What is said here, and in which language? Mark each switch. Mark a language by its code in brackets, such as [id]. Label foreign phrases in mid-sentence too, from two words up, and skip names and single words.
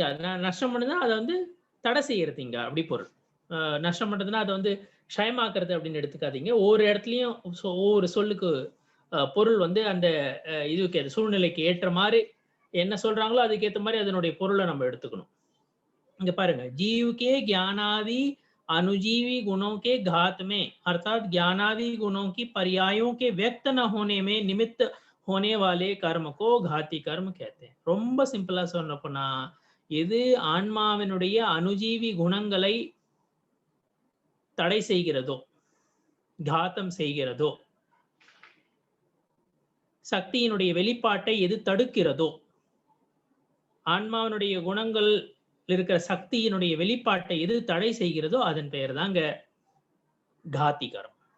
[ta] நஷ்டம் பண்ணுதுன்னா அதை வந்து தடை செய்யறது இங்க, அப்படி பொருள். நஷ்டம் பண்றதுன்னா அதை வந்து க்ஷயமாக்குறது அப்படின்னு எடுத்துக்காதீங்க. ஒவ்வொரு இடத்துலயும் ஒவ்வொரு சொல்லுக்கு பொருள் வந்து அந்த இதுக்கு சூழ்நிலைக்கு ஏற்ற மாதிரி என்ன சொல்றாங்களோ அதுக்கு ஏற்ற மாதிரி அதனுடைய பொருளை நம்ம எடுத்துக்கணும். இங்க பாருங்க, [hi] जीव के ज्ञानादि अनुजीवी गुणों के घात में अर्थात ज्ञानादि गुणों की पर्यायों के व्यक्त न होने में निमित्त होने वाले कर्म को घाती कर्म कहते हैं. [ta] ரொம்ப சிம்பிளா சொன்னப்பனா, எது ஆன்மாவினுடைய அனுஜீவி குணங்களை தடை செய்கிறதோ, காத்தம் செய்கிறதோ, சக்தியினுடைய வெளிப்பாட்டை எது தடுக்கிறதோ, ஆன்மாவினுடைய குணங்கள் இருக்கிற சக்தியினுடைய வெளிப்பாட்டை எது தடை செய்கிறதோ அதன் பெயர் தாங்க காத்தி கர்மம்.